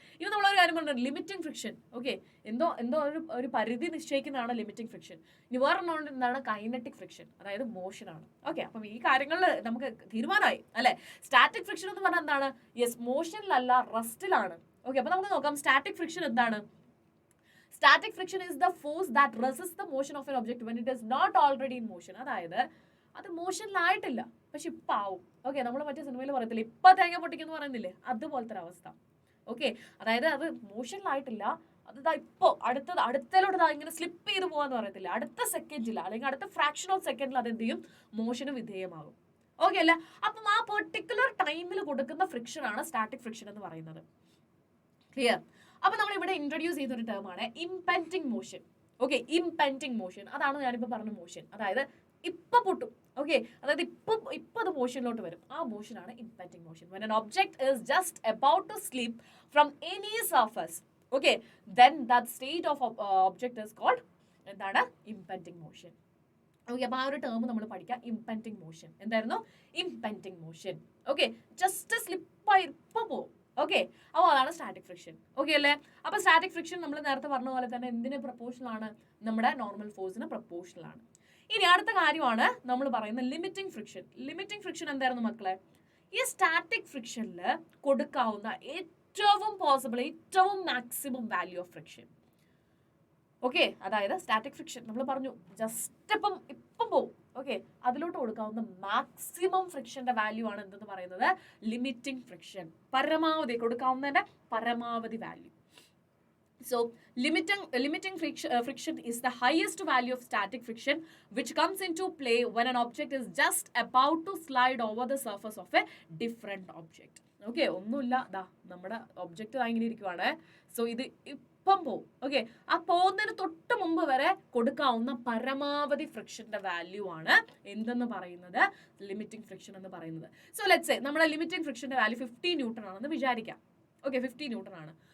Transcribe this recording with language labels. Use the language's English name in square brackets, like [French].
[Malayalam] ഇനി നമ്മളൊരു കാര്യം പറഞ്ഞത് ലിമിറ്റിംഗ് ഫ്രിക്ഷൻ. ഓക്കെ, എന്തോ ഒരു പരിധി നിശ്ചയിക്കുന്നതാണ് ലിമിറ്റിംഗ് ഫ്രിക്ഷൻ. ഇനി വേറൊരെണ്ണം എന്താണ്, കൈനറ്റിക് ഫ്രിക്ഷൻ, അതായത് മോഷൻ ആണ്. ഓക്കെ, അപ്പം ഈ കാര്യങ്ങളിൽ നമുക്ക് തീരുമാനമായി അല്ലെ. സ്റ്റാറ്റിക് ഫ്രിക്ഷൻ എന്ന് പറഞ്ഞാൽ എന്താണ്, യെസ്, മോഷനിലല്ല, റെസ്റ്റിലാണ്. ഓക്കെ, അപ്പൊ നമുക്ക് നോക്കാം സ്റ്റാറ്റിക് ഫ്രിക്ഷൻ എന്താണ്. [English] Static friction is the force that resists the motion of an object when it is not already in motion. [Malayalam] അതായത് അത് മോഷനിലായിട്ടില്ല, പക്ഷെ ഇപ്പം ആവും. ഓക്കെ, നമ്മൾ മറ്റേ സിനിമയിൽ പറയത്തില്ലേ, ഇപ്പൊ തേങ്ങ പൊട്ടിക്കെന്ന് പറയുന്നില്ലേ, അതുപോലത്തെ ഒരു അവസ്ഥ. ഓക്കെ, അതായത് അത് മോഷനിലായിട്ടില്ല, അത് ഇപ്പോ അടുത്തലോട്ട് ഇങ്ങനെ സ്ലിപ്പ് ചെയ്ത് പോകാന്ന് പറയത്തില്ല, അടുത്ത സെക്കൻഡിൽ അല്ലെങ്കിൽ അടുത്ത ഫ്രാക്ഷൻ ഓഫ് സെക്കൻഡിൽ അത് എന്ത് ചെയ്യും, മോഷന് വിധേയമാകും. ഓക്കെ അല്ലേ? അപ്പം ആ പെർട്ടിക്കുലർ ടൈമിൽ കൊടുക്കുന്ന ഫ്രിക്ഷൻ ആണ് സ്റ്റാറ്റിക് ഫ്രിക്ഷൻ എന്ന് പറയുന്നത്. ക്ലിയർ? അപ്പൊ നമ്മൾ ഇവിടെ ഇൻട്രൊഡ്യൂസ് ചെയ്തൊരു ടേം ആണ് impending motion. Okay, impending motion, അതാണ് ഞാനിപ്പോ പറഞ്ഞ മോഷൻ. അതായത് ഇപ്പൊ പൊട്ടും. ഓക്കെ, അതായത് ഇപ്പൊ അത് മോഷനിലോട്ട് വരും. ആ മോഷനാണ് impending motion. [English] When an object is just about to slip from any surface, okay, then that state of object is called [Malayalam] എന്താണ്, [English] Impending motion. [Malayalam] ഓക്കെ, അപ്പൊ ആ ഒരു ടേം നമ്മൾ പഠിക്കാം, ഇംപെൻഡിങ് മോഷൻ. എന്തായിരുന്നു, impending motion. Okay, just slip ഇപ്പം പോവും. Okay, അപ്പോൾ അതാണ് സ്റ്റാറ്റിക് ഫ്രിക്ഷൻ. ഓക്കെ അല്ലേ? അപ്പോൾ സ്റ്റാറ്റിക് ഫ്രിക്ഷൻ നമ്മൾ നേരത്തെ പറഞ്ഞ പോലെ തന്നെ എന്തിന് പ്രപ്പോർഷണൽ ആണ്? നമ്മുടെ നോർമൽ ഫോഴ്സിന് പ്രപ്പോർഷണൽ ആണ്. ഇനി അടുത്ത കാര്യമാണ് നമ്മൾ പറയുന്ന ലിമിറ്റിംഗ് ഫ്രിക്ഷൻ. ലിമിറ്റിംഗ് ഫ്രിക്ഷൻ എന്തായിരുന്നു മക്കളെ? ഈ സ്റ്റാറ്റിക് ഫ്രിക്ഷനിൽ കൊടുക്കാവുന്ന ഏറ്റവും പോസിബിൾ, ഏറ്റവും maximum value of friction. Okay, അതായത് സ്റ്റാറ്റിക് ഫ്രിക്ഷൻ നമ്മൾ പറഞ്ഞു ജസ്റ്റ് ഇപ്പം പോവും. ഓക്കെ, അതിലോട്ട് കൊടുക്കാവുന്ന മാക്സിമം ഫ്രിക്ഷന്റെ വാല്യൂ ആണ് എന്തെന്ന് പറയുന്നത്? Limiting friction. പരമാവധി കൊടുക്കാവുന്നതിന്റെ പരമാവധി value. [English] So limiting friction is the highest value of static friction which comes into play when an object is just about to slide over the surface of a different object. [Malayalam] Okay, ഒന്നുമില്ല, ദാ നമ്മുടെ object ഇങ്ങനെ ഇരിക്കുവാണ്. So ഇത് ഇപ്പം പോവും. Okay, ആ പോകുന്നതിന് തൊട്ട് മുമ്പ് വരെ കൊടുക്കാവുന്ന പരമാവധി ഫ്രിക്ഷന്റെ വാല്യൂ ആണ് എന്തെന്ന് പറയുന്നത്? ലിമിറ്റിംഗ് ഫ്രിക്ഷൻ എന്ന് പറയുന്നത്. സോ ലെറ്റ്സ് സേ നമ്മുടെ ലിമിറ്റിംഗ് ഫ്രിക്ഷന്റെ വാല്യൂ 50 ന്യൂട്ടൺ ആണെന്ന് വിചാരിക്കാം. ഓക്കെ, 50 ന്യൂട്ടൺ ആണ്.